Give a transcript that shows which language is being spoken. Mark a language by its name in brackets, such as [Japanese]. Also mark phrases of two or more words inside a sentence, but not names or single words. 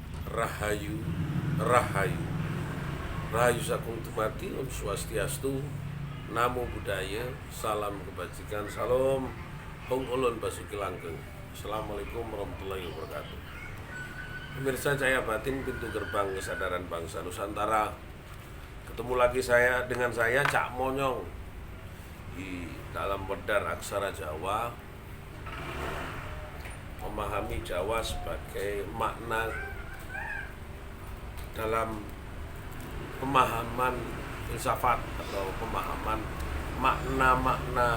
[Indonesian] Rahayu, Rahayu, Rahayu Sakung Tumati, [Sanskrit] ॐ स्वस्ति अस्तु, [Pali] Namo Buddhaya, [Indonesian] Salam Kebajikan, Salam Hong Ulun Basuki Langgeng. [Arabic] السلام عليكم ورحمة الله وبركاته. [Indonesian] Pemirsa Cahaya Batin, pintu gerbang kesadaran bangsa Nusantara. Ketemu lagi dengan saya Cak Monyong di dalam Wedar Aksara Jawa, memahami Jawa sebagai makna dalam pemahaman filsafat atau pemahaman makna-makna.